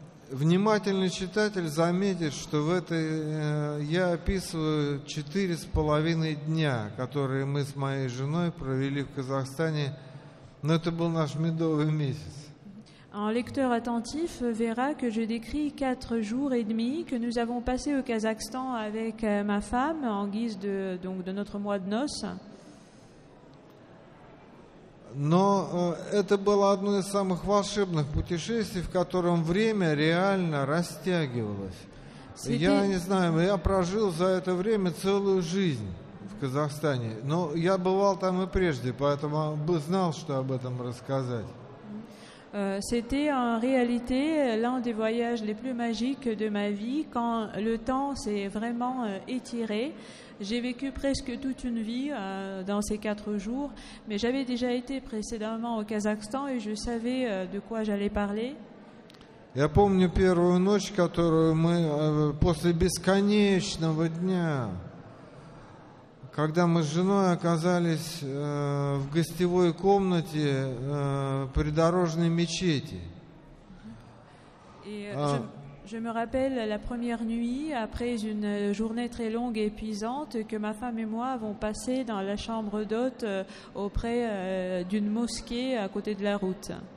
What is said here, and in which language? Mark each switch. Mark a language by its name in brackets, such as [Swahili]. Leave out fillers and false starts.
[Russian] Внимательный читатель заметит, что в этой я описываю 4,5 дня, которые мы с моей женой провели в Казахстане, но это был наш медовый месяц. [French] Un lecteur attentif verra que je décris 4 jours et demi que nous avons passés au Kazakhstan avec ma femme en guise de notre mois de noces. [Russian] Но это было одно из самых волшебных путешествий, в котором время реально растягивалось. Я не знаю, я прожил за это время целую жизнь в Казахстане. Но я бывал там и прежде, поэтому знал, что об этом рассказать. [French] C'était en réalité l'un des voyages les plus magiques de ma vie, quand le temps s'est vraiment étiré. J'ai vécu presque toute une vie dans ces 4 jours, mais j'avais déjà été précédemment au Kazakhstan et je savais de quoi j'allais parler. [Russian] Я помню первую ночь, которую мы после бесконечного дня, когда мы с женой оказались в гостевой комнате придорожной мечети. [French] Je me rappelle la première nuit, après une journée très longue et épuisante, que ma femme et moi avons passé dans la chambre d'hôte auprès d'une mosquée à côté de la route.